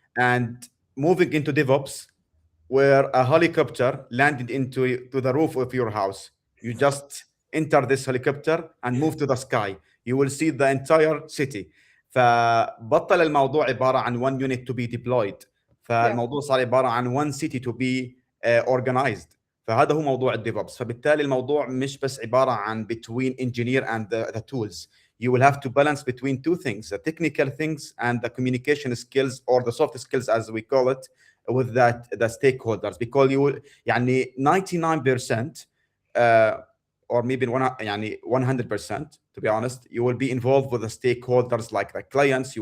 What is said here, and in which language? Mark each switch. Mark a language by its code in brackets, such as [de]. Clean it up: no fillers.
[en] And moving into DevOps, where a helicopter landed into to the roof of your house, you just enter this helicopter and move to the sky. You will see the entire city. [ar] فبطل الموضوع عبارة عن [en] one unit to be deployed. [ar] فالموضوع صار عبارة عن [en] one city to be organized. [ar] فهذا هو موضوع الديفوبس. فبالتالي الموضوع مش بس عبارة عن [en] between engineer and the tools. You will have to balance between two things, the technical things and the communication skills or the soft skills as we call it with that the stakeholders, because you will [ar] يعني [en] 99% or maybe يعني 100% to be honest, you will be involved with the stakeholders like the clients.